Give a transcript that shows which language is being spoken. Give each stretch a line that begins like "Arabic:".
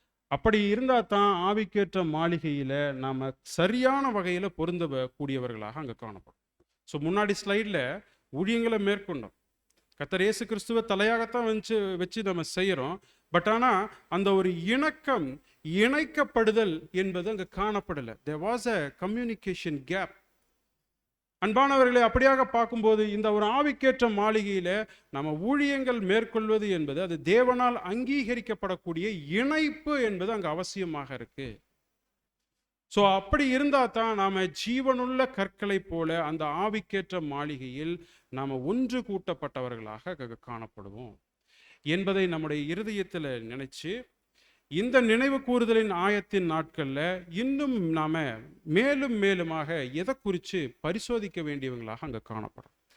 Tamil: அப்படி இருந்தா தான் ஆவிக்கேற்ற மாளிகையில நாம சரியான வகையில பொருந்த கூடியவர்களாக அங்க காணப்படும். ஸோ முன்னாடி ஸ்லைட்ல ஊழியங்களை மேற்கொண்டோம், கர்த்தர் இயேசு கிறிஸ்துவ தலையாகத்தான் வச்சு நம்ம செய்யறோம். பட் ஆனா அந்த ஒரு இணைக்கப்படுதல் என்பது அங்க காணப்படல.
English: There was a communication gap.
Tamil: அன்பானவர்களை, அப்படியாக பார்க்கும்போது இந்த ஒரு ஆவிக்கேற்ற மாளிகையில நம்ம ஊழியங்கள் மேற்கொள்வது என்பது அது தேவனால் அங்கீகரிக்கப்படக்கூடிய இணைப்பு என்பது அங்க அவசியமாக இருக்கு. ஸோ அப்படி இருந்தா தான் நாம ஜீவனுள்ள கற்களை போல அந்த ஆவிக்கேற்ற மாளிகையில் நாம ஒன்று கூட்டப்பட்டவர்களாக காணப்படுவோம் என்பதை நம்முடைய இருதயத்தில் நினைச்சு இந்த நினைவு கூறுதலின் ஆயத்தின் நாட்கள்ல இன்னும் நாம மேலும் மேலுமாக எதை குறித்து பரிசோதிக்க வேண்டியவங்களாக அங்க காணப்படும்.